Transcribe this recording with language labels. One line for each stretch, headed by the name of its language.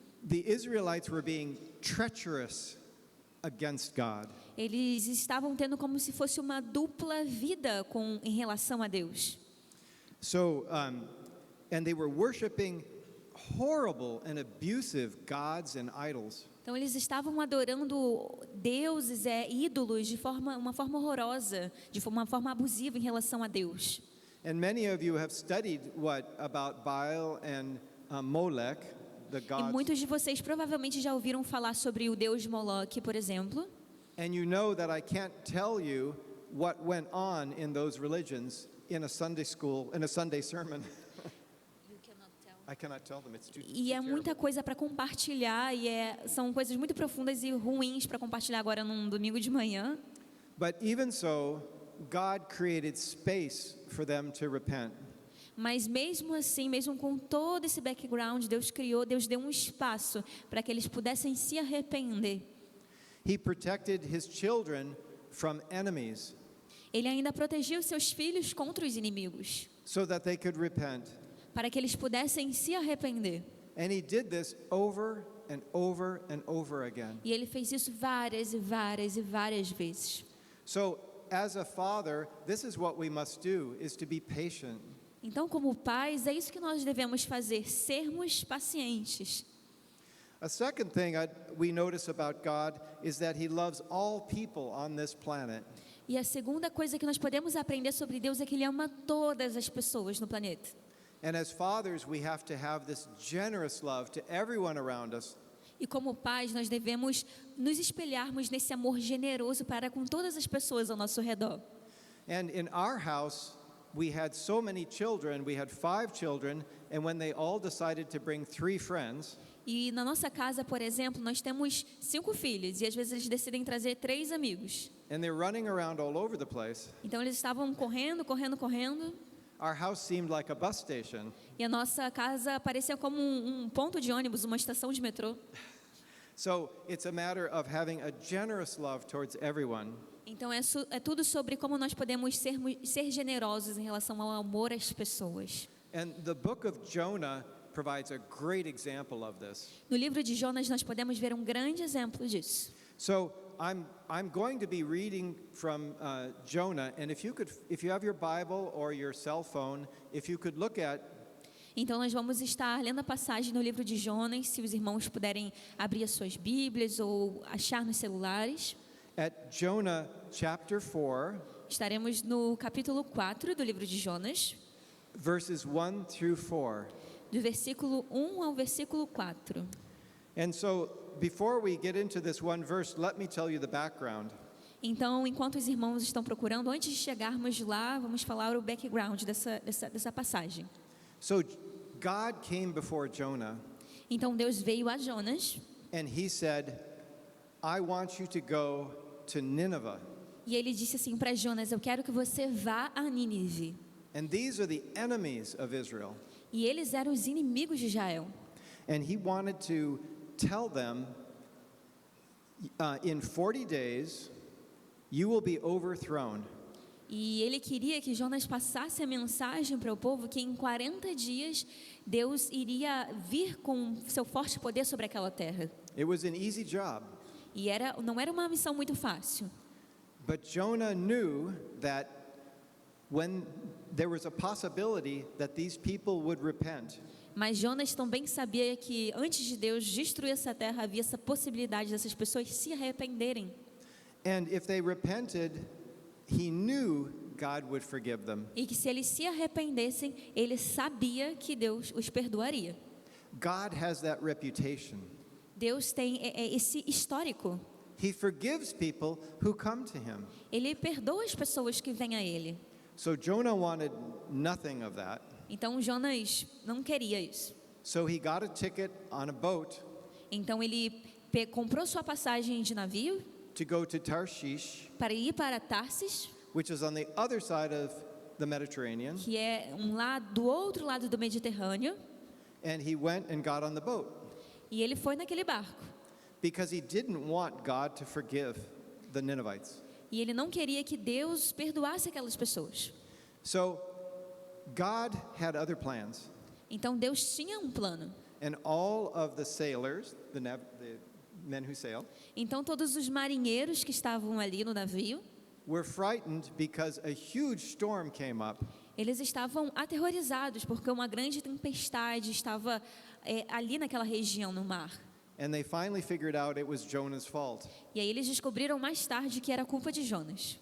English: The Israelites were being treacherous against God.
Portuguese: Eles estavam tendo como se fosse uma dupla vida em relação a Deus.
English: So, and they were worshiping horrible and abusive gods and idols.
Portuguese: Então eles estavam adorando deuses, ídolos de uma forma horrorosa, de uma forma abusiva em relação a Deus.
English: And many of you have studied about Baal and Molech, the
Portuguese: E
English: god.
Portuguese: muitos de vocês provavelmente já ouviram falar sobre o deus Moloque, por exemplo.
English: And you know that I can't tell you what went on in those religions in a Sunday school, in a Sunday sermon. I cannot tell them. It's too
Portuguese: E é muita coisa para compartilhar, e são coisas muito profundas e ruins para compartilhar agora num domingo de manhã.
English: But even so, God created space for them to repent.
Portuguese: Mas mesmo assim, mesmo com todo esse background, Deus deu um espaço para que eles pudessem se arrepender.
English: He protected his children from enemies
Portuguese: Ele ainda protegeu seus filhos contra os inimigos,
English: so that they could repent.
Portuguese: para que eles pudessem se arrepender.
English: And he did this over and over and over again.
Portuguese: E ele fez isso várias e várias e várias vezes.
English: So, as a father, this is what we must do, is to be patient.
Portuguese: Então, como pais, é isso que nós devemos fazer, sermos pacientes.
English: A second thing we notice about God is that he loves all people on this planet.
Portuguese: E a segunda coisa que nós podemos aprender sobre Deus é que Ele ama todas as pessoas no planeta.
English: And as fathers, we have to have this generous love to everyone around us.
Portuguese: E como pais, nós devemos nos espelharmos nesse amor generoso para com todas as pessoas ao nosso redor.
English: And in our house, we had so many children, we had 5 children, and when they all decided to bring 3 friends,
Portuguese: E na nossa casa, por exemplo, nós temos 5 filhos e às vezes eles decidem trazer 3 amigos.
English: and they're running around all over the place,
Portuguese: Então eles estavam correndo, correndo, correndo,
English: our house seemed like a bus station.
Portuguese: e a nossa casa parecia como um ponto de ônibus, uma estação de metrô.
English: So it's a matter of having a generous love towards everyone.
Portuguese: Então é tudo sobre como nós podemos ser generosos em relação ao amor às pessoas.
English: And the book of Jonah provides a great example of this.
Portuguese: No livro de Jonas nós podemos ver um grande exemplo disso.
English: So I'm going to be reading from Jonah, and if you have your Bible or your cell phone, if you could look at
Portuguese: Então nós vamos estar lendo a passagem no livro de Jonas, se os irmãos puderem abrir as suas Bíblias ou achar nos celulares.
English: at Jonah chapter 4,
Portuguese: Estaremos no capítulo 4 do livro de Jonas,
English: verses 1 through 4.
Portuguese: do versículo 1 ao versículo 4.
English: And so before we get into this one verse, let me tell you the background.
Portuguese: Então, enquanto os irmãos estão procurando, antes de chegarmos lá, vamos falar o background dessa passagem.
English: So God came before Jonah
Portuguese: Então Deus veio a Jonas
English: and he said, I want you to go to Nineveh.
Portuguese: e ele disse assim para Jonas: eu quero que você vá a Nínive.
English: And these are the enemies of Israel.
Portuguese: E eles eram os inimigos de Israel.
English: And he wanted to tell them, in 40 days, you will be overthrown.
Portuguese: E ele queria que Jonas passasse a mensagem para o povo que em 40 dias Deus iria vir com seu forte poder sobre aquela terra.
English: It was an easy job.
Portuguese: E não era uma missão muito fácil.
English: But Jonah knew that when there was a possibility that these people would repent,
Portuguese: Mas Jonas também sabia que antes de Deus destruir essa terra, havia essa possibilidade dessas pessoas se arrependerem.
English: and if they repented, he knew God would forgive them.
Portuguese: E que se eles se arrependessem, ele sabia que Deus os perdoaria.
English: God has that reputation.
Portuguese: Deus tem esse histórico.
English: He forgives people who come to him.
Portuguese: Ele perdoa as pessoas que vêm a ele.
English: So Jonah wanted nothing of that.
Portuguese: Então Jonas não queria isso.
English: So he got a ticket on a boat
Portuguese: Então ele comprou sua passagem de navio
English: to go to Tarshish,
Portuguese: para ir para Tarsis,
English: which is on the other side of the Mediterranean,
Portuguese: que é do outro lado do Mediterrâneo,
English: and he went and got on the boat
Portuguese: e ele foi naquele barco.
English: because he didn't want God to forgive the Ninevites.
Portuguese: E ele não queria que Deus perdoasse aquelas pessoas.
English: So God had other plans,
Portuguese: Então Deus tinha um plano.
English: and all of the sailors, the men who sail,
Portuguese: Então todos os marinheiros que estavam ali no navio,
English: were frightened because a huge storm came up,
Portuguese: eles estavam aterrorizados porque uma grande tempestade estava ali naquela região no mar.
English: And they finally figured out it was Jonah's fault
Portuguese: E aí eles descobriram mais tarde que era culpa de Jonas.